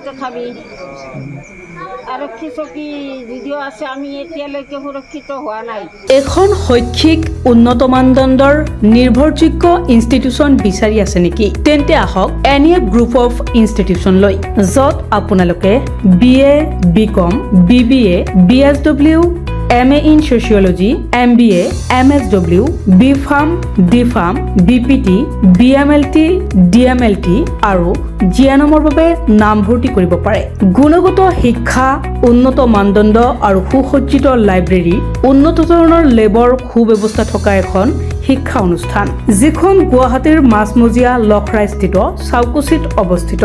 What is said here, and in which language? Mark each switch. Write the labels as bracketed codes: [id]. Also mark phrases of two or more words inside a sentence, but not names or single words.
[as] তথাপি আৰক্ষী চকী যদিও আছে, আমি এতিয়ালৈকে সুৰক্ষিত হোৱা নাই। এখন শৈক্ষিক উন্নত মানদণ্ডৰ নিৰ্ভৰযোগ্য ইনষ্টিটিউচন বিচাৰি আছে নেকি? তেন্তে আহক NEF গ্ৰুপ অফ ইনষ্টিটিউচন লৈ, য'ত আপোনালোকে BA, BCom, BBA, BSW, MA in Sociology, MBA, MSW, BPharm, DPharm, BPT, BMLT, DMLT আৰু জিএনএমৰ বাবে নামভৰ্তি কৰিব পাৰে। গুণগত শিক্ষা, উন্নত মানদণ্ড আৰু সুসজ্জিত লাইব্ৰেৰী, উন্নত ধৰণৰ লেবৰ সুব্যৱস্থা থকা এখন শিক্ষা অনুষ্ঠান, যিখন গুৱাহাটীৰ মাজমজিয়া লখৰাস্থিত চাউকুচিত অৱস্থিত।